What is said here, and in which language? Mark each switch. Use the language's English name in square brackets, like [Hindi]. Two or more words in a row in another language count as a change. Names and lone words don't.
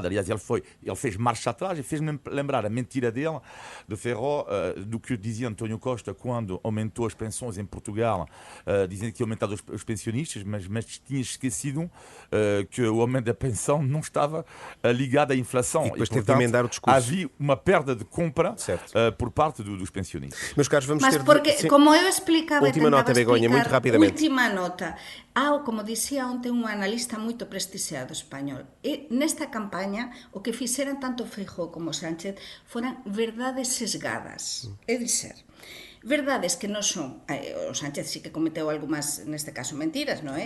[Portuguese] Aliás, ele fez marcha atrás e fez-me lembrar a mentira dele, de Ferro, do que dizia António Costa quando aumentou as pensões em Portugal, dizendo que ia aumentar os pensionistas, mas tinha esquecido que o aumento da pensão não estava ligado à inflação. E depois teve de emendar o discurso. Havia uma perda de compra por parte dos pensionistas. Meus caros, vamos ter... Porque, como eu explicava... Última nota, Begonha, muito rapidamente. Última nota. [Galician] Como dicía ontem un analista moito prestixiado español, e nesta campaña o que fixeran tanto Feijóo como Sánchez foran verdades sesgadas. É dizer, verdades que non son, o Sánchez sí que cometeu algunhas, neste caso, mentiras, non é?